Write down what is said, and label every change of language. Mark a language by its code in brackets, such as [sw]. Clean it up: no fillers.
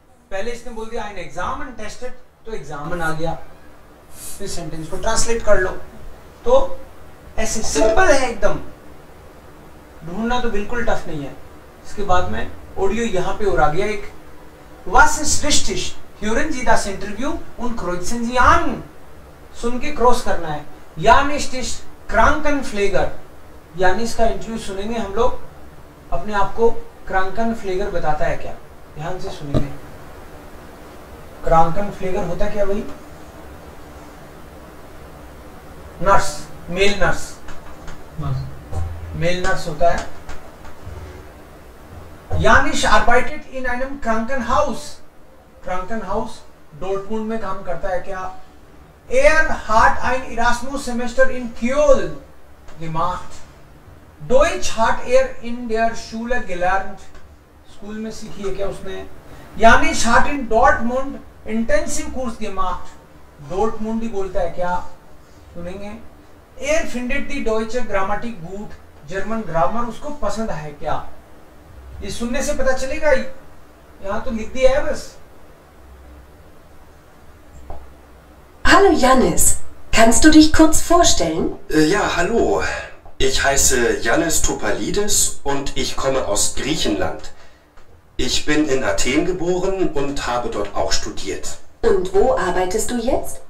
[hi] पहले इसने बोल दिया [de] ein Examen tested, [hi] तो एग्जामन आ गया, फिर सेंटेंस को ट्रांसलेट कर लो। तो ऐसे सिंपल है एकदम, ढूंढना तो बिल्कुल टफ नहीं है। इसके बाद में ऑडियो यहाँ पे और आ गया एक, [de] Was ist richtig? Hören Sie das Interview und kreuzen Sie an. [hi] सुन के क्रॉस करना है। [de] Jan ist Krankenpfleger, [hi] यानी इसका इंटरव्यू सुनेंगे हम लोग, अपने आप को Krankenpfleger बताता है क्या, ध्यान से सुनेंगे। Krankenpfleger होता क्या भाई? Nurse, male nurse, male nurse होता है। [de] Janisch arbeitet in einem Krankenhaus, Krankenhaus [hi] Dortmund में काम करता है क्या? [de] hat ein Erasmus-Semester in Köln gemacht. Deutsch hat in der Schule gelernt, [hi] school में सीखी है क्या उसने? [de] Janisch hat in Dortmund Intensivkurs gemacht. [hi] Dortmund ही बोलता है क्या, सुनेंगे। [de] findet die deutsche Grammatik gut, [hi] German grammar उसको पसंद है क्या, ये सुनने से पता चलेगा ही, यहाँ तो लिख दिया है बस। [de] Hallo Jannis, kannst du dich kurz vorstellen? Ja, hallo. Ich heiße Yannis Topalides und ich komme aus Griechenland. Ich bin in Athen geboren und habe dort auch studiert. Und wo arbeitest du jetzt?